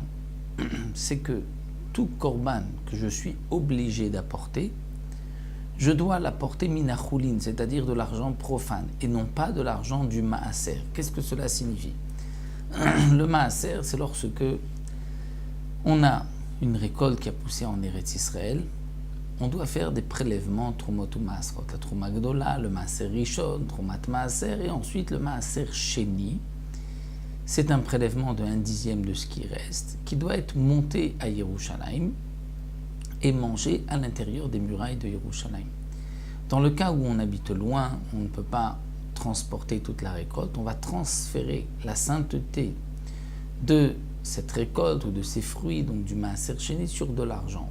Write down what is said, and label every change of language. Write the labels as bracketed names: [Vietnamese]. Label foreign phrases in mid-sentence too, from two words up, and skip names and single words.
[French] C'est que tout korban que je suis obligé d'apporter, je dois l'apporter minachulin, c'est-à-dire de l'argent profane, et non pas de l'argent du maaser. Qu'est-ce que cela signifie ? Le maaser, c'est lorsque on a une récolte qui a poussé en Eretz Israël, on doit faire des prélèvements, trumot ou maasrot, la [Hebrew] תרומה גדולה, [French] le [Hebrew] מעשר ראשון, תרומת מעשר, [French] et ensuite le [Hebrew] מעשר שני. [French] C'est un prélèvement de 1/10 de ce qui reste, qui doit être monté à Yerushalayim et mangé à l'intérieur des murailles de Yerushalayim. Dans le cas où on habite loin, on ne peut pas transporter toute la récolte, on va transférer la sainteté de cette récolte ou de ces fruits, donc du [Hebrew] מעשר שני, [French] sur de l'argent.